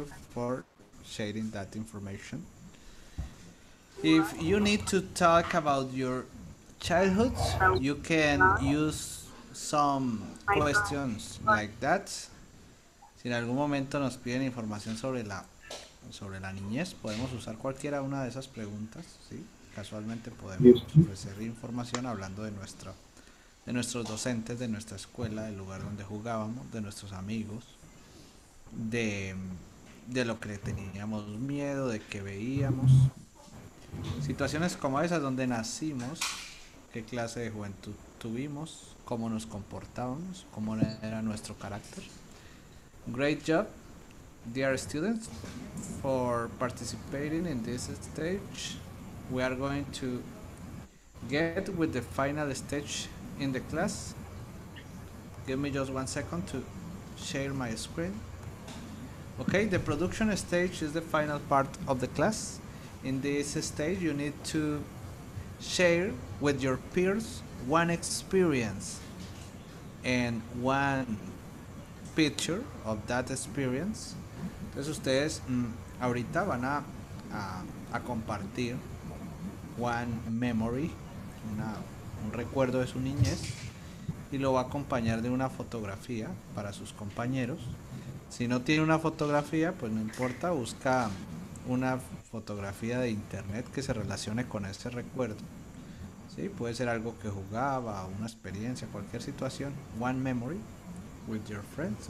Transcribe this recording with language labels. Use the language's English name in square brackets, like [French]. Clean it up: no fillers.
[English] you for sharing that information. If you need to talk about your childhood, you can use some questions like that. [Spanish] Si en algún momento nos piden información sobre la niñez, podemos usar cualquiera una de esas preguntas, ¿sí? Casualmente podemos [English] Yes. [Spanish] ofrecer información hablando de nuestros docentes, de nuestra escuela, del lugar donde jugábamos, de nuestros amigos, de, de lo que le teníamos miedo, de que veíamos. Situaciones como esas donde nacimos, qué clase de juventud tuvimos, cómo nos comportábamos, cómo era nuestro carácter. [English] Great job, dear students, for participating in this stage. We are going to get with the final stage in the class. Give me just 1 second to share my screen. Okay, the production stage is the final part of the class. In this stage, you need to share with your peers one experience and one picture of that experience. [Spanish] Entonces ustedes ahorita van a compartir [English] one memory, [Spanish] un recuerdo de su niñez, y lo va a acompañar de una fotografía para sus compañeros. Si no tiene una fotografía, pues no importa, busca una fotografía de internet que se relacione con este recuerdo. ¿Sí? Puede ser algo que jugaba, una experiencia, cualquier situación. [English] One memory with your friends.